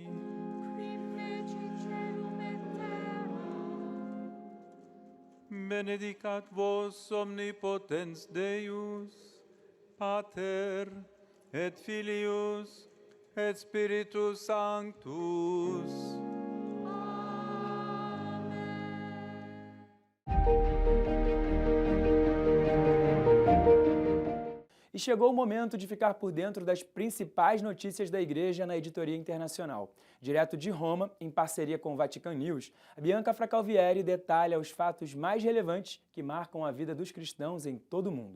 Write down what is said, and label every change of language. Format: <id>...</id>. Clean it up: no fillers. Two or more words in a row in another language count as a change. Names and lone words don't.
<la>qui fecit caelum et terra. Benedicat vos omnipotens Deus, Pater et Filius et Spiritus Sanctus.</la> <pt>E chegou o momento de ficar por dentro das principais notícias da Igreja na Editoria Internacional. Direto de Roma, em parceria com o Vatican News, a Bianca Fracalvieri detalha os fatos mais relevantes que marcam a vida dos cristãos em todo o mundo.</pt>